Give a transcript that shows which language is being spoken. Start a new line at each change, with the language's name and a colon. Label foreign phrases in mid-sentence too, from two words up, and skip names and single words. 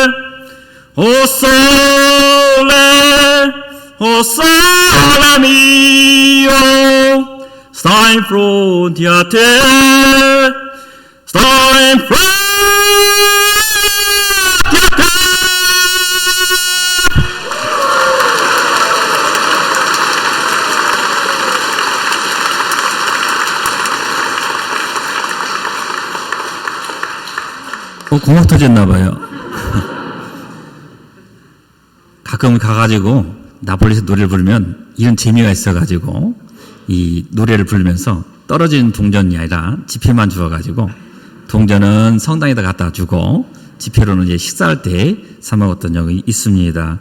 Neapolitan: Oh sole mio, sta in fronte a te, sta in fronte a te.
Korean: 고막 터졌나봐요. 가끔 가가지고 나폴리에서 노래를 부르면 이런 재미가 있어가지고 이 노래를 부르면서 떨어지는 동전이 아니라 지폐만 주어가지고 동전은 성당에다 갖다 주고 지폐로는 이제 식사할 때 사먹었던 적이 있습니다.